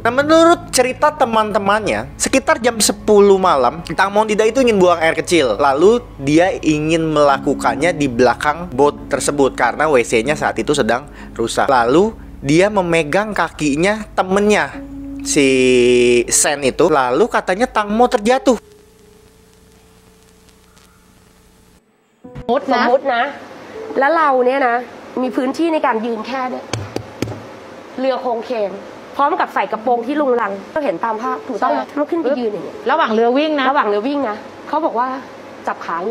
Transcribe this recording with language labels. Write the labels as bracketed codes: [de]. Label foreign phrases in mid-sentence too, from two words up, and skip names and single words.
[id] Nah, menurut cerita teman-temannya, sekitar jam 10 malam Tang Monida itu ingin buang air kecil. Lalu dia ingin melakukannya di belakang boat tersebut karena WC-nya saat itu sedang rusak. Lalu dia memegang kakinya temennya si Sen itu, lalu katanya Tang Mo terjatuh. [th] สมมตินะ แล้วเราเนี่ยนะมีพื้นที่ในการยืนแค่เนี่ยเรือโครงเคงพร้อมกับใส่กระโปรงที่ลุงลังก็เห็นตามภาพถูกต้องไหมลุกขึ้นไปยืนอย่างเงี้ย ระหว่างเรือวิ่งนะ ระหว่างเรือวิ่งนะเขาบอกว่าจับขาเนี่ย